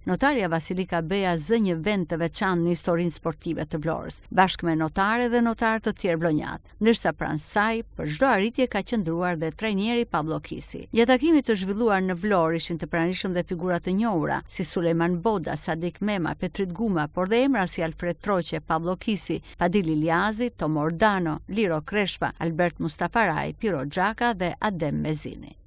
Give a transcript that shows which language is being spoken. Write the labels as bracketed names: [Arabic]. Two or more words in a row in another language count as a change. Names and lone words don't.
[Albanian] Notarja Vasilika Beja zë një vend të veçantë në historinë sportive të Vlorës, bashkë me notare dhe notarë të tjerë vlonjat, ndërsa pranë saj për çdo arritje ka qëndruar dhe trajneri Pablo Kisi. Gjatë takimit të zhvilluar në Vlorë ishin të pranishëm dhe figura të njohura si Sulejman Boda, Sadik Mema, Petrit Guma, por dhe emra si Alfred Troqe, Pablo Kisi, Padil Iljazi, Tom Ordano, Liro Kreshpa, Albert Mustafaraj, Piro Gjaka dhe Adem Mezini.